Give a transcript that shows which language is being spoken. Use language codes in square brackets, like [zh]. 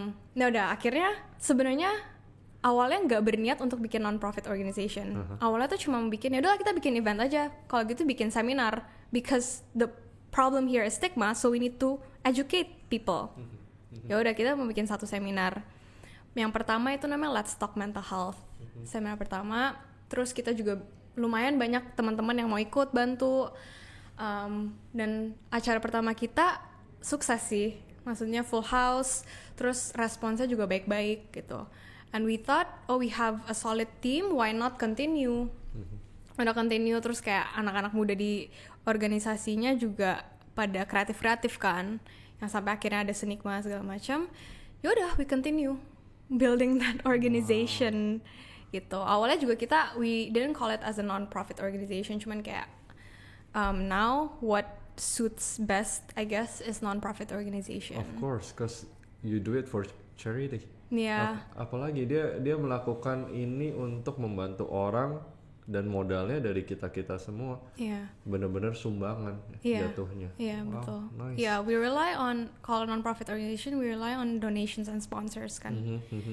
[id] Nah udah akhirnya sebenarnya awalnya nggak berniat untuk bikin non-profit organization. Awalnya tuh cuma bikin ya udah kita bikin event aja. Kalau gitu bikin seminar, [en] because the problem here is stigma, so we need to educate people. [id] Ya udah kita mau bikin satu seminar. Yang pertama itu namanya Let's Talk Mental Health. Seminar pertama. Terus kita juga lumayan banyak teman-teman yang mau ikut bantu. Dan acara pertama kita sukses sih. Maksudnya full house, terus responsnya juga baik-baik gitu. [en] And we thought, we have a solid team, why not continue? [id] Udah continue, terus kayak anak-anak muda di organisasinya juga pada kreatif-kreatif kan, yang sampai akhirnya ada Senikma segala macam. [en] Yaudah, we continue building that organization gitu. [id] Awalnya juga [en] we didn't call it as a non-profit organization, [id] cuman kayak [en] now what suits best, I guess, is non-profit organization. Of course, because you do it for charity. Yeah. [id] Apalagi dia melakukan ini untuk membantu orang, dan modalnya dari kita semua. Benar-benar sumbangan jatuhnya. Betul. [en] Nice. We rely on, kalau non-profit organization, we rely on donations and sponsors kan.